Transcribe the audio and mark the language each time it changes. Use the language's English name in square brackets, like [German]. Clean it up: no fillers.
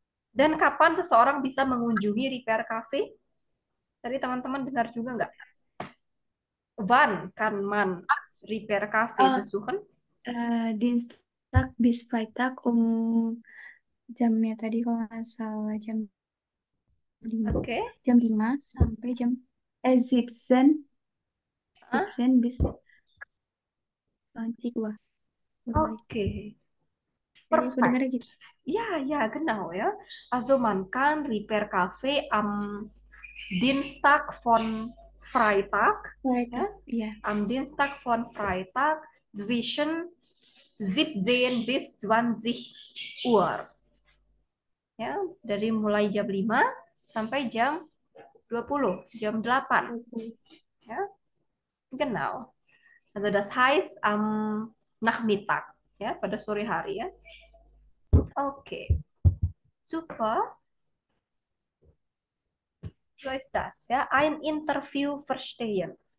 [Indonesian] Dan kapan seseorang bisa mengunjungi Repair Cafe? Tadi teman-teman dengar juga nggak? [German] Wann kann man Repair Cafe besuchen? Dienstag bis Freitag [Indonesian] jamnya tadi kalau nggak salah jam 5. Oke. Jam 5 sampai jam 17 [German] bis 20 Uhr. [Indonesian] Oke. Jadi aku dengarnya gitu. [German] Ja, genau ya. Also man kann Repair Cafe am Dienstag von Freitag, Freitag, ya, am Dienstag von Freitag zwischen 17 bis 20 Uhr. [Indonesian] Ya, dari mulai jam 5 sampai jam 20, jam 8. [German] Ja, genau. Also das heißt am Nachmittag, [Indonesian] ya, pada sore hari ya. [German] Oke. Super. So ist das ya, ein Interview verstehen.